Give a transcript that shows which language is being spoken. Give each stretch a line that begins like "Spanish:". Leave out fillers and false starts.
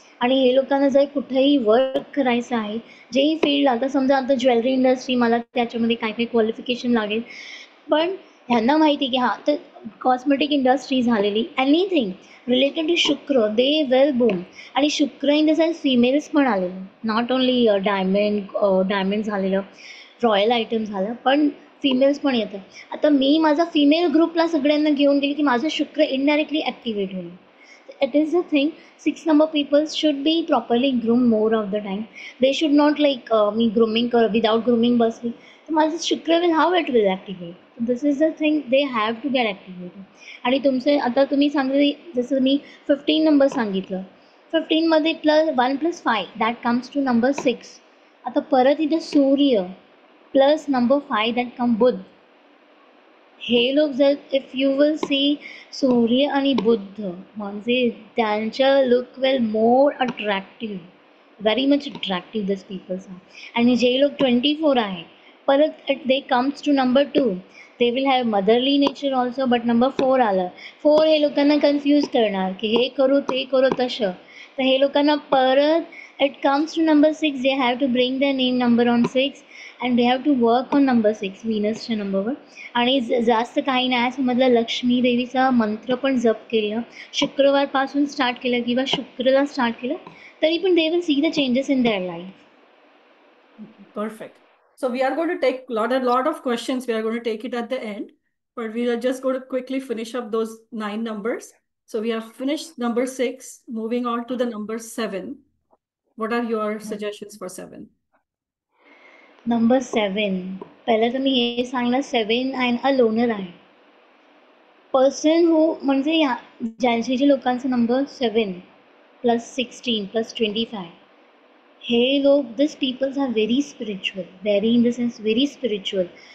Marathi: आणि हे लोकांना जर कुठेही वर्क करायचं आहे, जेही फील्ड, आता समजा आता ज्वेलरी इंडस्ट्री, मला त्याच्यामध्ये काय काय क्वालिफिकेशन लागेल, पण ह्यांना माहिती की हां तर कॉस्मेटिक इंडस्ट्री झालेली,
English: Anything related to Shukra they well boom.
Marathi: आणि शुक्र इन द सेन्स फिमेल्स पण आलेलं, नॉट ओन्ली डायमंड झालेलं, रॉयल आयटम झालं, पण फिमेल्स पण येतं. आता मी माझा फिमेल ग्रुपला सगळ्यांना घेऊन गेली की माझं शुक्र इनडायरेक्टली ॲक्टिवेट होईल.
English: It is the thing. 6 number people should be properly groomed more of the time. They should not like me grooming without grooming
Marathi: बसली तर माझं शुक्र
English: will how it will activate. This is the thing they have to get activated.
Marathi: आणि तुमचे आता तुम्ही सांगितले जसं मी 15 नंबर सांगितलं, 15मध्ये +1 + 5
English: That comes to number 6.
Marathi: आता परत इथे सूर्य प्लस नंबर 5
English: That come Budh.
Marathi: हे लोक जर इफ यू विल सी सूर्य आणि बुद्ध म्हणजे त्यांच्या लुक वेल मोर अट्रॅक्टिव्ह,
English: Very much attractive this peoples are.
Marathi: आणि जे लोक 24 आहे परत
English: They comes to number 2, they will have motherly nature also, but number 4 आलं.
Marathi: 4 हे लोकांना कन्फ्यूज करणार की हे करू ते करू तसं. तर हे लोकांना परत
English: it comes to number 6, they have to bring the name number on 6 and they have to work on number 6
Marathi: व्हीनसच्या नंबरवर. आणि जास्त काही नाही समजलं, लक्ष्मी देवीचा मंत्र पण जप केलं, शुक्रवारपासून स्टार्ट केलं किंवा शुक्रला स्टार्ट केलं, तरी पण
English: They will see the changes in their life. Perfect. So we are going to take a lot of questions. We are going to take it at the end, but we are just going to quickly finish up those 9 numbers. So we have finished number 6, moving on to the number 7. What are your suggestions for 7?
Marathi: Number 7, पहिलं तर मी हे सांगणार 7 and a loner आहे. Person who म्हणजे ज्यांचे जे लोकांचा number 7 + 16 + 25, हे लोक
English: this peoples are very spiritual,
Marathi: very in the sense very spiritual.